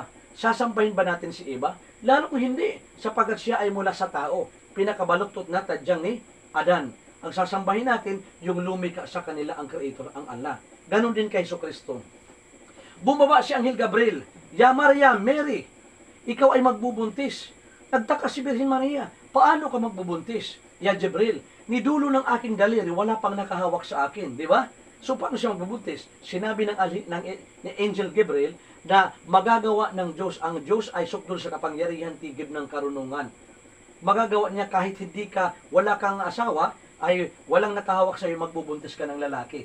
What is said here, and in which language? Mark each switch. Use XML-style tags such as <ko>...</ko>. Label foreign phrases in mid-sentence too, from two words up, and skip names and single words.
<tl>Sasambahin ba natin si Eva? Lalo kung hindi, sapagat siya ay mula sa tao, pinakabaluktot na tadyang ni Adan. Ang sasambahin natin, yung lumika sa kanila ang Creator, ang Allah. Ganon din kay Jesucristo. Bumaba si Anghel Gabriel, Ya Maria, Mary, ikaw ay magbubuntis. Nagtaka si Birhen Maria, paano ka magbubuntis? Ya Jibril, nidulo ng aking daliri, wala pang nakahawak sa akin, di ba? So paano siya magbubuntis? Sinabi ng Angel Gabriel na magagawa ng Diyos, ang Diyos ay sukdol sa kapangyarihan, tigib ng karunungan. Magagawa niya kahit wala kang asawa, ay walang nakahawak sa iyo, magbubuntis ka ng lalaki.</tl>